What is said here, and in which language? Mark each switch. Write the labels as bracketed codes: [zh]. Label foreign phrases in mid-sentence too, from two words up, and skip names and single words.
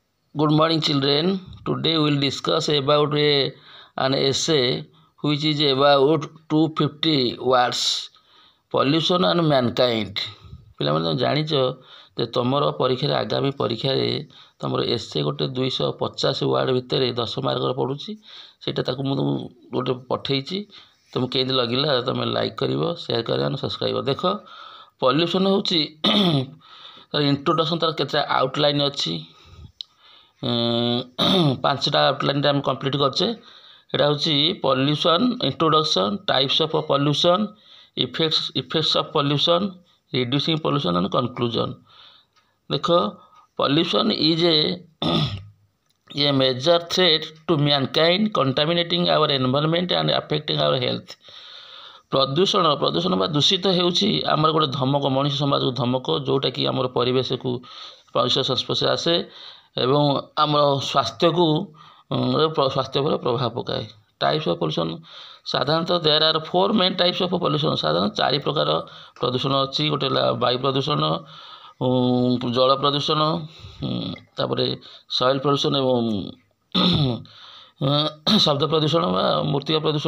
[en] Good morning, children. Today we will discuss about an essay which is about 250 words. Pollution and mankind. [or] ପିଲାମାନେ ଜାଣିଛ ଯେ ତୁମର ପରୀକ୍ଷାରେ ଆଗାମୀ ପରୀକ୍ଷାରେ ତୁମର ଏସେ ଗୋଟେ 250 ୱାର୍ଡ଼ ଭିତରେ 10 ମାର୍କର ପଡ଼ୁଛି। ସେଇଟା ତାକୁ ମୁଁ ଗୋଟେ ପଠେଇଛି। ତୁମକୁ କେମିତି ଲାଗିଲା ତୁମେ ଲାଇକ୍ କରିବ, ସେୟାର କରିବ, ସବସ୍କ୍ରାଇବ। ଦେଖ, ପଲ୍ୟୁସନ୍ ହେଉଛି ତାର ଇଣ୍ଟ୍ରୋଡକ୍ସନ୍, ତାର କେତେଟା ଆଉଟଲାଇନ୍ ଅଛି। 5ଟା ଆଉଟଲାଇନ୍ରେ ଆମେ କମ୍ପ୍ଲିଟ୍ କରିଛେ। ଏଇଟା ହେଉଛି [en] pollution introduction, types of pollution, effects of pollution, reducing pollution and conclusion. देखो, pollution is a major threat to mankind, contaminating our environment and affecting our health. [or] ପ୍ରଦୂଷଣ ବା ଦୂଷିତ ହେଉଛି ଆମର ଗୋଟେ ଧମକ, ମଣିଷ ସମାଜକୁ ଧମକ, ଯେଉଁଟାକି ଆମର ପରିବେଶକୁ ସଂସ୍ପର୍ଶରେ ଆସେ ଏବଂ ଆମର ସ୍ୱାସ୍ଥ୍ୟ ଉପରେ ପ୍ରଭାବ ପକାଏ। [en] types of pollution साधारणतः there are 4 main types of pollution. [or] ସାଧାରଣ 4 ପ୍ରକାର ପ୍ରଦୂଷଣ ଅଛି। ଗୋଟେ ବାୟୁ ପ୍ରଦୂଷଣ, ଜଳ ପ୍ରଦୂଷଣ, ତାପର ସଏଲ ପ୍ରଦୂଷଣ ଏବଂ ଶବ୍ଦ ପ୍ରଦୂଷଣ ବ ମୃତ୍ତିକା ପ୍ରଦୂଷଣ।